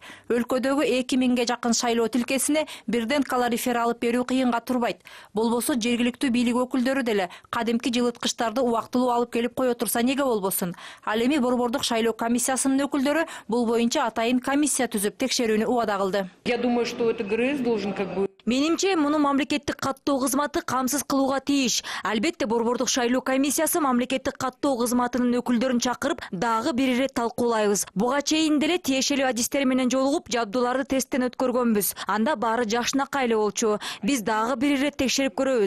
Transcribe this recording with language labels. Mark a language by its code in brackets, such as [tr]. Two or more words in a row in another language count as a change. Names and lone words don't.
[ky] Өлкөдөгү 2000ге жакын шайлоо тилкесине бирден калорифер алып берүү кыйынга турбайт. Болбосо жергиликтүү бийлик өкүлдөрү деле кадимки жылыткычтарды убактылуу алып келип кое турса неге болбосун? Ал эми Борбордук шайлоо комиссиясынын өкүлдөрү бул боюнча атайын комиссия түзүп текшерүүнү убада кылды. [ru] Я думаю, что это ГРС должен как бы... [ky] Менимче, муну мамлекеттик каттоо кызматы камсыз кылууга тийиш. Албетте, Борбордук шайлоо комиссиясы мамлекеттик каттоо кызматынын өкүлдөрүн чакырып, дагы бир ирет талкуулайбыз. Буга чейин деле тиешелүү адистер менен жолугуп, жабдууларды тесттен өткөргөнбүз. Анда баары жакшынакай эле болчу. Биз дагы бир ирет текшерип көрөбүз.